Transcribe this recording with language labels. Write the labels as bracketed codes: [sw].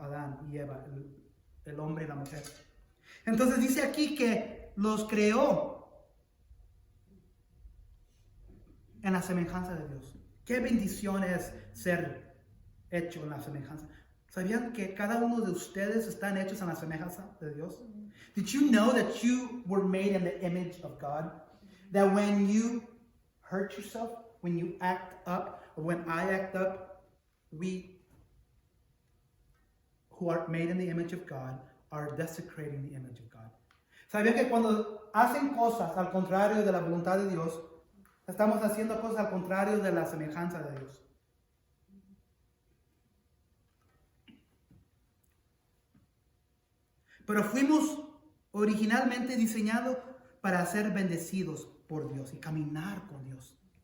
[es] Adán y Eva, el hombre y la mujer. Entonces dice aquí que los creó en la semejanza de Dios. Qué bendición es ser hecho en la semejanza. ¿Sabían que cada uno de ustedes están hechos en la semejanza de Dios? [en] Did you know that you were made in the image of God? That when you hurt yourself, when you act up, or when I act up, we who are made in the image of God are desecrating the image of God. [es] ¿Sabían que cuando hacen cosas al contrario de la voluntad de Dios, estamos haciendo cosas al contrario de la semejanza de Dios? Pero fuimos originalmente diseñados para ser bendecidos por Dios y caminar con Dios.